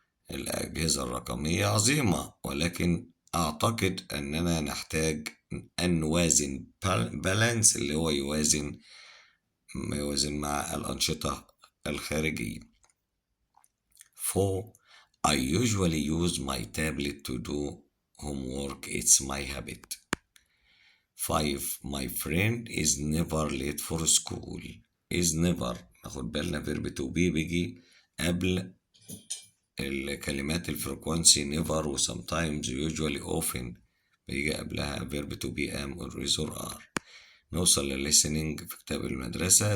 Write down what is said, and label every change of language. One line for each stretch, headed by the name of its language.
Arabic: الأجهزة الرقمية عظيمة ولكن أعتقد أننا نحتاج أن نوازن بالانس اللي هو يوازن مع الأنشطة الخارجية.
English: 4 I usually use my tablet to do homework. It's my habit. 5 My friend is never late for school. is never
Arabic: ناخد بالنا
English: verb to be
Arabic: بيجي قبل الكلمات الفريكوانسي
English: never و sometimes usually often
Arabic: بيجي قبلها
English: verb to be am or is or are.
Arabic: نوصل للlistening في كتاب المدرسة.